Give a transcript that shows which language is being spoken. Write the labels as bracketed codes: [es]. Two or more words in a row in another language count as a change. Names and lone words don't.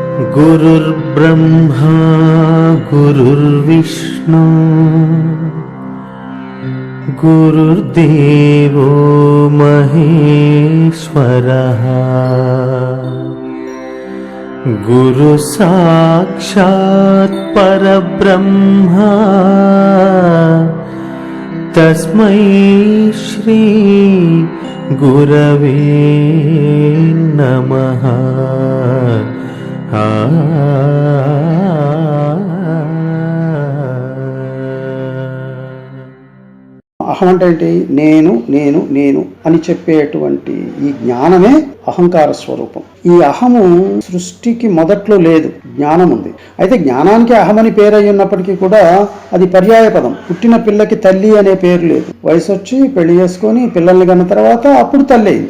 [sa] गुरुर्ब्रह्मा गुरुर्विष्णु गुरुर्देवो महेश्वरः गुरु साक्षात् परब्रह्मा तस्मै श्री गुरवे नमः। [te] అహం అంటే ఏంటి? నేను నేను నేను అని చెప్పేటువంటి ఈ జ్ఞానమే అహంకార స్వరూపం. ఈ అహము సృష్టికి మొదట్లో లేదు, జ్ఞానం ఉంది. అయితే జ్ఞానానికి అహమని పేరు అయి ఉన్నప్పటికీ కూడా అది పర్యాయ పదం. పుట్టిన పిల్లకి తల్లి అనే పేరు లేదు. వయసు వచ్చి పెళ్లి చేసుకొని పిల్లల్ని కన్న తర్వాత అప్పుడు తల్లి అయింది.